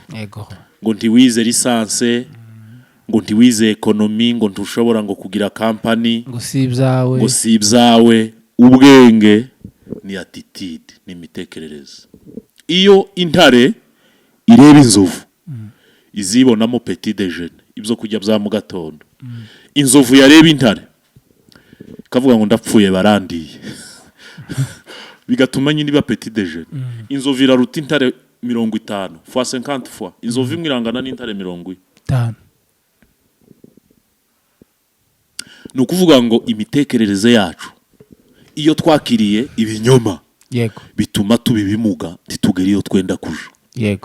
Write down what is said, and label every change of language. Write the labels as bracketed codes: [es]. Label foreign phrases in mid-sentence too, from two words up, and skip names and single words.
[rw] Ngo ntiwize lisanse, ngo ntiwize ekonomi, ngo ntushobora ngo kugira company, ngo si ibyawe. Ubwenge ni attitude, ni imitekerereze. Iyo intare ireba inzovu, izibonamo [fr] petit déjeuner, [rw] ibyo kujya bya mu gatondo. Inzovu yareba intare kavuga ngo ndapfuye barandiye. Bigatuma nyine ba [fr] petit déjeuner. [rw] Inzovu iraruta intare 50 fois 50 fois. Inzovu imwe irangana n'intare 50. Ni ukuvuga ngo imitekerereze yacu iyo twakiriye ibinyoma, bituma tubibimuga ntitugere iyo twenda kuja.